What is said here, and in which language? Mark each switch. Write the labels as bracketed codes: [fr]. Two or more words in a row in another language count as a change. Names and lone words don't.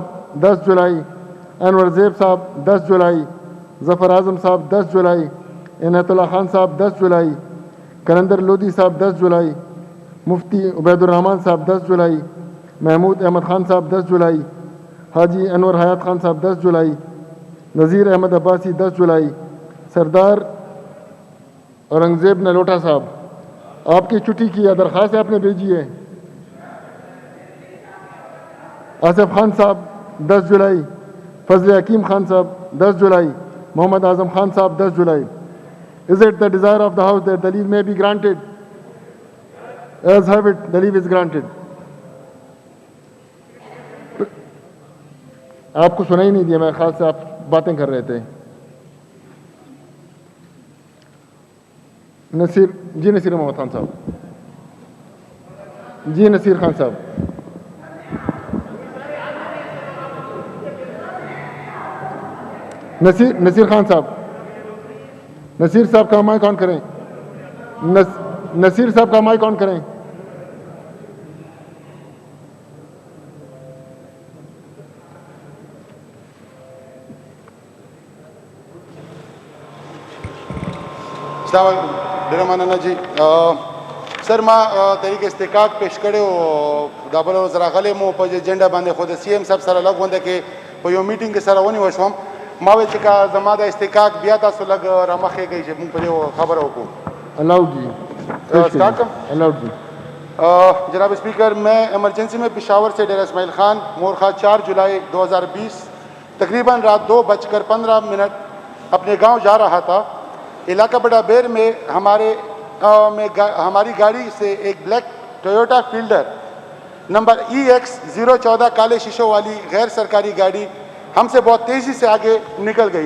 [ur] 10 جولائی، انور زیب صاحب 10 جولائی، ظفر اعظم صاحب 10 جولائی، عنایت اللہ خان صاحب 10 جولائی، کلندر لودھی صاحب 10 جولائی، مفتی عبید الرحمان صاحب 10 جولائی، محمود احمد خان صاحب 10 جولائی، حاجی انور حیات خان صاحب 10 جولائی، نذیر احمد عباسی 10 جولائی، سردار اورنگزیب نلوٹا صاحب، آپ کی چھٹی کی درخواست آپ نے بھیجی ہے۔ آصف خان صاحب 10 جولائی، فضل حکیم خان صاحب 10 جولائی، محمد اعظم خان صاحب 10 جولائی۔ [en] Is it the desire of the House that the leave may be granted? As have it, the leave is granted. [ur] آپ کو سنا ہی نہیں دیا، میں خاص سے آپ باتیں کر رہے تھے۔ نصیر محمد خان صاحب، جی نصیر خان صاحب، نصیر خان صاحب، نصیر صاحب کا مائک آن کریں، نصیر صاحب کا مائک آن کریں۔ [ps] السلام علیکم، ډېره مننه جی سر، ما طریق استحقاق پیش کړی او دا بله ورځ راغلی مو په ایجنډا باندې، خو د CM صاحب سره لږ غونډه کې په یو میټینګ کې سره ونیول شوم، ما ویل چې که زما د استحقاق بیا تاسو لږ رامخې کوئ چې موږ په دې خبره وکړو۔ [ur] الاؤڈ جی، اسٹارٹ کروں؟ الاؤڈ جی۔ جناب اسپیکر، میں ایمرجنسی میں پشاور سے ڈیرہ اسماعیل خان مورخہ 4 جولائی 2020 تقریباً رات 2:15 اپنے گاؤں جا رہا تھا۔ علاقہ بڑا بیر میں ہماری گاڑی سے ایک بلیک ٹویوٹا فیلڈر نمبر EX 014 کالے شیشوں والی غیر سرکاری گاڑی ہم سے بہت تیزی سے آگے نکل گئی۔